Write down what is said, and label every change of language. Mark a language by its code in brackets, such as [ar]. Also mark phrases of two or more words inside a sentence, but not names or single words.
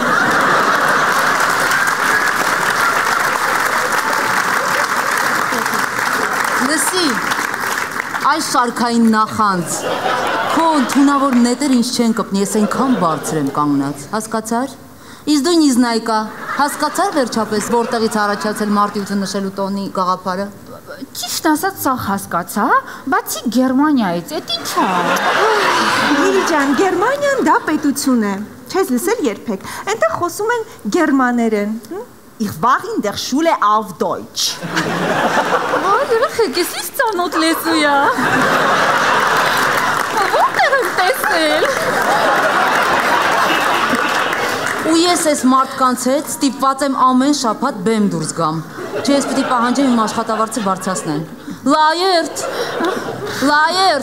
[hy] Լսի, այս շարքային նախանց, քո ընդունավոր նետեր ինձ չեն կպնի, ես այնքան բարձր եմ կանգնած, հասկացար։ Իսկ դու Նիզնայկա, հասկացար վերջապես, որտեղից առաջացել մարտի 8-ը նշելու տոնի գաղափարը։ Ճիշտ ասած, սա հասկացա, բացի Գերմանիայից, էդ ինչ է։ Լիլի ջան, Գերմանիան դա պետություն է։ Չես լսել երբեք։ Այնտեղ խոսում են գերմաներեն։ [de] Ich war in der Schule auf Deutsch։ [hy] Ոյ, երեխեք, ես ինչ ծանոթ լեզու է։ Որտեղ եմ տեսել։ Ու ես այս մարդկանց հետ ստիպված եմ ամեն շաբաթ բեմ դուրս գամ։ Չէ, ես պիտի պահանջեմ իմ աշխատավարձը բարձրացնեն։ Լայերտ։ Լայերտ։